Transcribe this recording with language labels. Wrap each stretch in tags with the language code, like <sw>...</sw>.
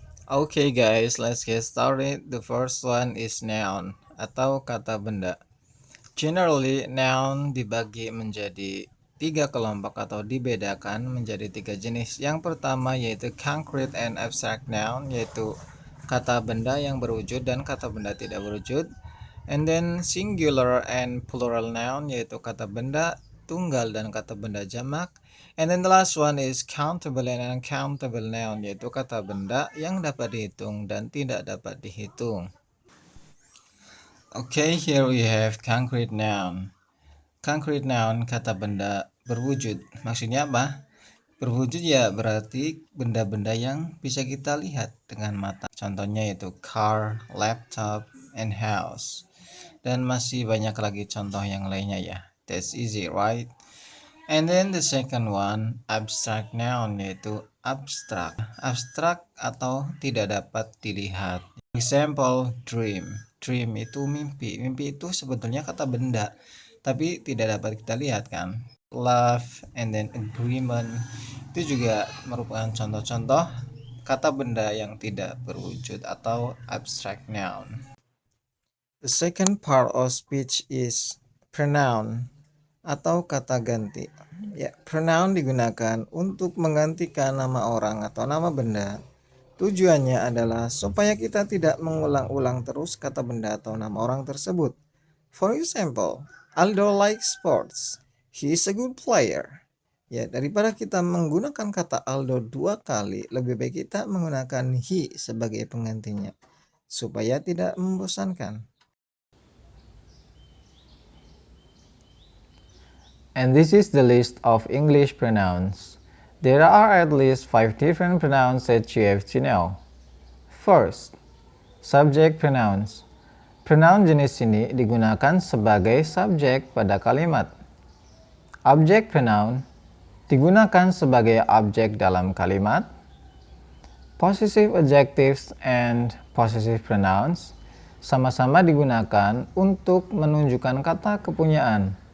<en>Okay guys, let's get started. The first one is noun</en> <id>atau kata benda. Generally, noun dibagi menjadi tiga kelompok atau dibedakan menjadi tiga jenis. Yang pertama yaitu concrete and abstract noun, yaitu kata benda yang berwujud dan kata benda tidak berwujud.</id> <en>And then singular and plural noun,</en> <id>yaitu kata benda tunggal dan kata benda jamak.</id> <en>And then the last one is countable and uncountable noun,</en> <id>yaitu kata benda yang dapat dihitung</id> <en>dan tidak dapat dihitung. Okay, here we have concrete noun.</en> <id>Concrete noun, kata benda berwujud. Maksudnya apa? Berwujud ya berarti benda-benda yang bisa kita lihat dengan mata. Contohnya yaitu car, laptop, and house. Dan masih banyak lagi contoh yang lainnya ya.</id> <en>That's easy, right? And then the second one, abstract noun, yaitu abstrak.</en> <id>Abstrak atau tidak dapat dilihat. Example, dream. Dream itu mimpi. Mimpi itu sebetulnya kata benda, tapi tidak dapat kita lihat kan. Love and then agreement itu juga merupakan contoh-contoh kata benda yang tidak berwujud atau abstract noun.</id> <en>The second part of speech is pronoun</en> <id>atau kata ganti. Ya, pronoun digunakan untuk menggantikan nama orang atau nama benda. Tujuannya adalah supaya kita tidak mengulang-ulang terus kata benda atau nama orang tersebut.</id> <en>For example, Aldo likes sports. He is a good player.</en> <id>Ya, daripada kita menggunakan kata Aldo dua kali, lebih baik kita menggunakan he sebagai penggantinya supaya tidak membosankan.</id> <en>And this is the list of English pronouns. There are at least 5 different pronouns that you have to know. First, subject pronouns.</en> <id>Pronoun jenis ini digunakan sebagai subjek pada kalimat. Object pronoun digunakan sebagai objek dalam kalimat. Possessive adjectives and possessive pronouns sama-sama digunakan untuk menunjukkan kata kepunyaan.</id>